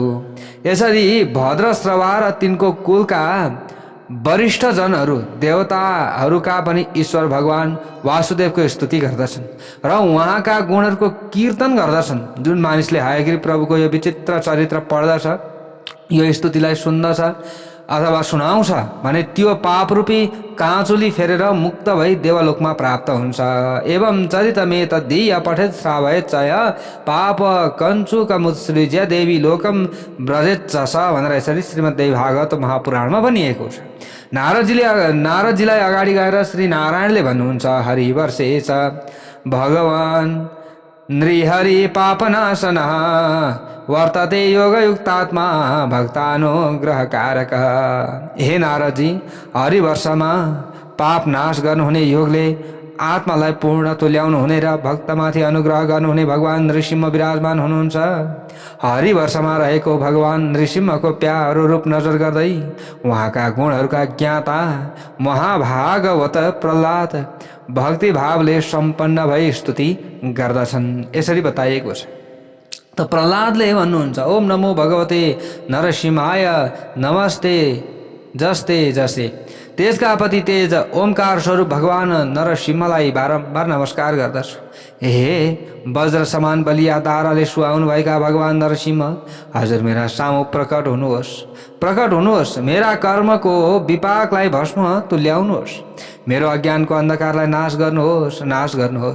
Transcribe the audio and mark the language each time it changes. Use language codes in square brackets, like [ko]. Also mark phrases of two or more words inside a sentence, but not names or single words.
[ne] यसरी भद्रश्रवा र तिनको कुलका वरिष्ठ जनहरू देवताहरूका पनि ईश्वर भगवान वासुदेवको स्तुति गर्दछन् र उहाँका गुणहरूको कीर्तन गर्दछन्। जुन मानिसले हयग्रीव प्रभुको यो विचित्र चरित्र पढ्दछ, यो स्तुतिलाई सुन्दछ अथवा सुनाउँछ भने त्यो पापरूपी काँचुली फेरेर मुक्त भई देवलोकमा प्राप्त हुन्छ। [sa] एवं चरितमे तद्धीय पठेत श्रावयेच्चय पाप कञ्चुकमुत्सृज्य देवी लोकम व्रजेच्च [ne] भनेर यसरी श्रीमद्देवी भागवत महापुराणमा भनिएको छ। नारदजीलाई अगाडि गएर श्री नारायणले भन्नुहुन्छ, [sa] हरिवर्षेच भगवान नृहरि पापनाशनः वर्तते योगयुक्तात्मा भक्तानुग्रहकारक। [ne] हे नारदजी, हरिवर्षमा पाप नाश गर्नुहुने योगले आत्मालाई पूर्ण तुल्याउनु हुने र भक्तमाथि अनुग्रह गर्नुहुने भगवान नृसिंह विराजमान हुनुहुन्छ। हरिवर्षमा रहेको भगवान नृसिंहको प्यारो रूप नजर गर्दै उहाँका गुणहरूका ज्ञाता महाभागवत प्रह्लाद भक्ति भावले सम्पन्न भई स्तुति गर्दछन्। यसरी बताइएको छ। त प्रह्लादले भन्नुहुन्छ, [sa] ओम नमो भगवते नरसिंहाय नमस्ते जस्ते जसे। [ne] तेजका पति तेज ओमकार स्वरूप भगवान नरसिंहलाई बारम्बार नमस्कार गर्दछु। हे वज्र समान बलिया दाराले सुहाउनु भएका भगवान नरसिंह, हजुर मेरा सामु प्रकट हुनुहोस्, प्रकट हुनुहोस्। मेरा कर्मको विपाकलाई भस्म तुल्याउनुहोस्, मेरो अज्ञानको अन्धकारलाई नाश गर्नुहोस्, नाश गर्नुहोस्।